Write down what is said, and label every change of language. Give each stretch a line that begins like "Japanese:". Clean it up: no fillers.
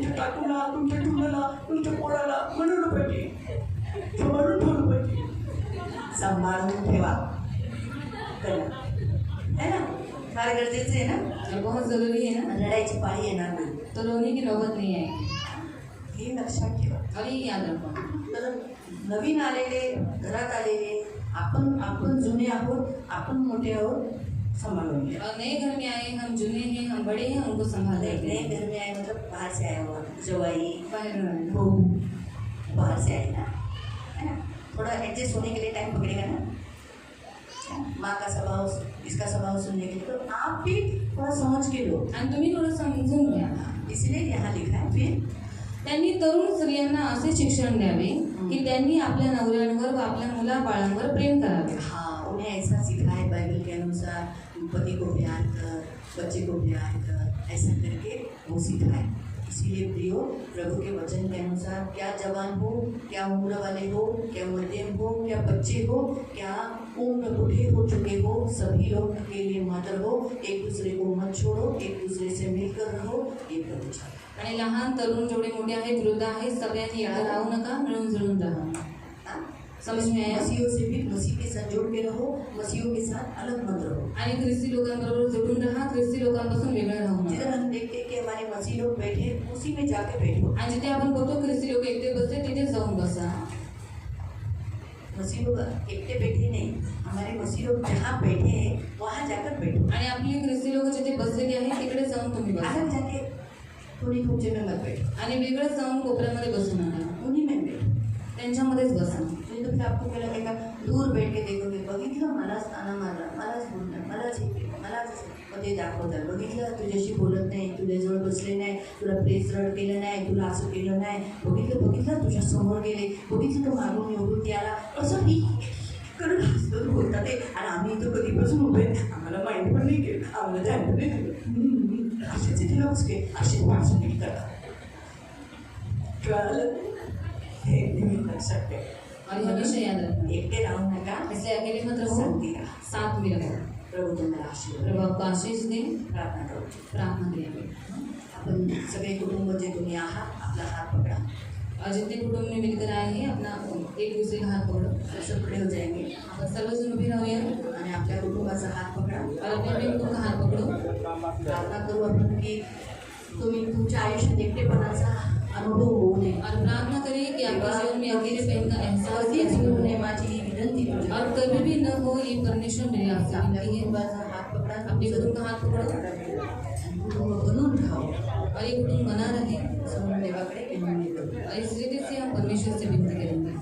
Marathi: तुमच्या टाकूला, तुमच्या टुनाला, तुमच्या पोळाला म्हणवलं पाहिजे, सांभाळून ठेवलं पाहिजे, सांभाळून ठेवा है ना, फार गरजेचं आहे ना.
Hindi: ये बहुत जरूरी है ना.
Marathi: लढाईची पाळी येणार नाही,
Hindi: तो रोने की नौबत नहीं है.
Marathi: हे लक्षात ठेवा.
Hindi: और ये याद रखो.
Marathi: तर नवीन आलेले, घरात आलेले, आपण जुने आहोत, आपण मोठे आहोत, संभाळून घ्या.
Hindi: और नए घर में आए, हम जुने हैं, हम बड़े हैं, उनको संभाल नए रहे घर में आए मतलब बाहर से आया हुआ, जवाई बाहर बहू बाहर से आई ना, है ना, थोड़ा एडजस्ट होने के लिए टाइम पकड़ेगा ना. माँ का स्वभाव, इसका स्वभाव सुनने के लिए, तो आप भी थोड़ा समझ के लो,
Marathi: आणि तुम्ही थोडं समजून घ्या.
Hindi: इसलिए यहाँ लिखा है. फिर
Marathi: त्यांनी तरुण स्त्रियांना असे शिक्षण द्यावे की त्यांनी आपल्या नवऱ्यांवर व आपल्या मुलाबाळांवर प्रेम करावे.
Hindi: हाँ, उन्हें ऐसा सिखा है बाइबल के अनुसार, पति को प्यार कर, बच्चे को प्यार कर, ऐसा करके वो सिखा है. इसीलिए प्रियो, प्रभु के वचन के अनुसार, क्या जवान हो, क्या उम्र वाले हो, क्या मध्यम हो, क्या बच्चे हो, क्या उम्र बूढ़े हो चुके हो, सभी लोग अकेले मत रहो, एक दूसरे को मत छोड़ो, एक दूसरे से मिलकर रहो, ये प्रभु चाहता है.
Marathi: आणि लहान तरुण जेवढे मोठे आहेत, वृद्ध आहेत, सगळ्यांनी एकत्र राहू नका, मिळून जुळून राहा.
Hindi: हाँ? समझ में आया? मसीहों से भी मसीह के साथ जोड़ के रहो, मसीहों के साथ अलग मत रहो.
Marathi: आणि ख्रिस्ती लोकांबरोबर जोडून राहा, ख्रिस्ती लोकांपासून वेगळं राहू नका.
Hindi: जिधर हम देखते हैं कि हमारे मसीह लोग बैठे, उसी में जाके बैठो.
Marathi: आणि जिथे आपण बघतो ख्रिस्ती लोक एकटे बसते तिथे जाऊन बसा.
Hindi: मसीह लोग एकटे बैठे नहीं, हमारे मसीह लोग जहाँ बैठे हैं वहाँ जाकर बैठो.
Marathi: आणि आपली ख्रिस्ती लोक जिथे बसलेली आहेत तिकडे जाऊन तुम्ही बसा.
Hindi: अलग जाके थोड़ी खूचे में मत बैठो,
Marathi: आणि वेगळंच जाऊन कोपऱ्यामध्ये बसू नका,
Hindi: उन्हीं में बैठो.
Marathi: त्यांच्यामध्येच बसा.
Hindi: नहीं तो फिर आपको क्या लगेगा, दूर बैठ के देखोगे,
Marathi: बघितलं मलाच ताना मारला, मलाच बोलणार, मलाच हे केलं, मलाच मग ते दाखवतात, बघितलं तुझ्याशी बोलत नाही, तुझ्याजवळ बसले नाही, तुला प्रेसरड केलं नाही, तुला असं केलं नाही, बघितलं तुझ्या समोर गेले, बघितलं तर मारून निवडून त्याला असं मी करत हसत बोलतात ते. आणि आम्ही इथं कधीपासून उभे, आम्हाला माहिती पण नाही केलं, आम्हाला ध्यान पण नाही दिलं, असेच इथे लोक असेच माणसं नीट करतात. कळालं? हे नेहमी लक्षात ठेवा.
Hindi: और हमेशा याद रखना,
Marathi: एकटे राहू नका,
Hindi: इसलिए अकेले मत रहो,
Marathi: संगती राहा.
Hindi: साथ में रहो.
Marathi: प्रभू तुम्हाला आशीर्वाद
Hindi: प्रभु
Marathi: देईल.
Hindi: आपको आशीष दे.
Marathi: प्रार्थना करू.
Hindi: प्रार्थना करेंगे.
Marathi: आपण सगळे कुटुंब जे तुम्ही आहात, आपला हात पकडा,
Hindi: और जितने कुटुंब में मिलकर आए हैं अपना एक दूसरे का हाथ पकड़ो. सब खडे हो जाएंगे
Marathi: आपण सर्वजण उभे राहूया आणि आपल्या कुटुंबाचा हात पकडा.
Hindi: और अपने अपने कुटुंब का हाथ पकड़ो.
Marathi: प्रार्थना करू आपण की तुम्ही तुमच्या आयुष्यात एकटेपणाचा अनुभव होऊ नये.
Hindi: और प्रार्थना करिए कि आपके जीवन में अकेलेपन का एहसास
Marathi: कधीच
Hindi: नहीं
Marathi: होऊ
Hindi: हो
Marathi: नये माझी ही विनंती तुझ्या.
Hindi: और कभी भी न हो, ये परमेश्वर मेरी आपसे
Marathi: आपल्या
Hindi: विनती है.
Marathi: कुटुंबाचा हात पकडा,
Hindi: अपने कुटुंब का हाथ पकड़ो
Marathi: आणि कुटुंब बनवून राहावं,
Hindi: और ये कुटुंब बना रहे.
Marathi: समोर देवाकडे विनंती करू.
Hindi: और इस रीति से हम परमेश्वर से विनती करेंगे.